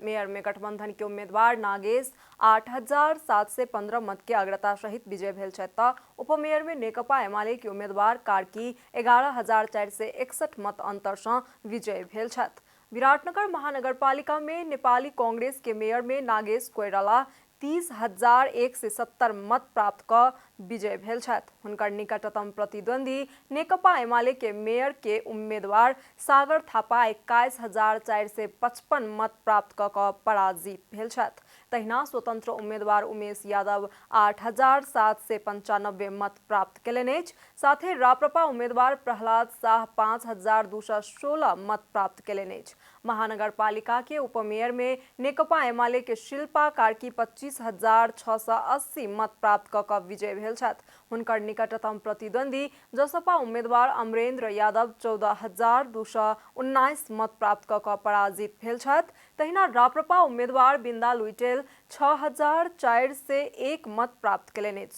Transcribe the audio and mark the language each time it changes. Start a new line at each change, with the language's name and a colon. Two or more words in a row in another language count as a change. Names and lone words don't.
Maithili: मेयर में गठबंधन के उम्मीदवार नागेश 8,715 मत के अग्रता सहित विजय भेल छथि त उपमेयर में नेकपा एमाले के उम्मीदवार कार्की 11,461 मत अंतर से विजय भेल छथि। विराटनगर महानगरपालिका में नेपाली कांग्रेस के मेयर में नागेश कोइराला 30,170 मत प्राप्त क विजय भेल छथि। हुनकर निकटतम प्रतिद्वंदी नेकपा एमाले के मेयर के उम्मीदवार सागर थापा 21,455 मत प्राप्त क पराजित भेल छथि। तहिना स्वतंत्र उम्मीदवार उमेश यादव 8,795 मत प्राप्त केलनि अछि। साथे राप्रपा उम्मीदवार प्रहलाद शाह 5,216 मत प्राप्त केलनि अछि। महानगरपालिका के उपमेयर में नेकपा एमाले के शिल्पा कार्की 25,680 मत प्राप्त क विजय भेल छथि। हुनकर निकटतम प्रतिद्वंदी जसपा उम्मीदवार अमरेंद्र यादव 14,219 मत प्राप्त क पराजित भेल छथि। तहिना राप्रपा उम्मीदवार बिंदा लुइटेल 6,401 मत प्राप्त केलनि अछि।